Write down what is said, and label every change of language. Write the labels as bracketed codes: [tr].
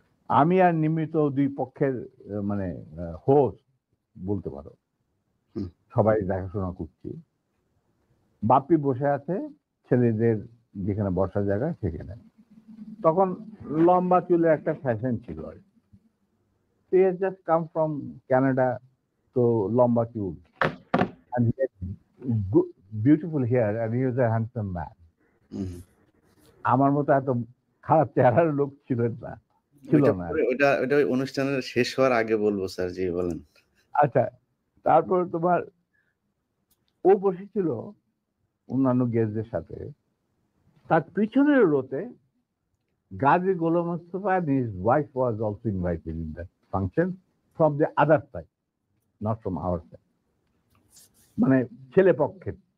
[bn] আমি আর নিমিত দুই পক্ষের মানে হোস্ট বলতে পারো, হুম। সবাই দেখাশোনা করছি। বাপ্পি বসে আছে ছেলেদের যেখানে বসার জায়গা সেখানে। তখন লম্বা চুলের একটা ফ্যাশন ছিল আর কি। [en] He has just come from Canada, [bn] তো লম্বা চুল, [en] and he had beautiful hair, and he was a handsome man. হুম। [bn] আমার মতো এত খারাপ চেহারার লোক ছিল না, ছিল ওইটা না। পরে ওইটা ওই অনুষ্ঠানের শেষ হওয়ার আগে বলব স্যার। জি, বলেন। আচ্ছা, তারপর তোমার, ও বসেছিল অন্যান্য গেস্টদের সাথে। তার পিছনের রোতে গাজী গোলাম Mustafa [en] and his wife was also invited in that function from the other side, not from our side, [bn] মানে ছেলে পক্ষের।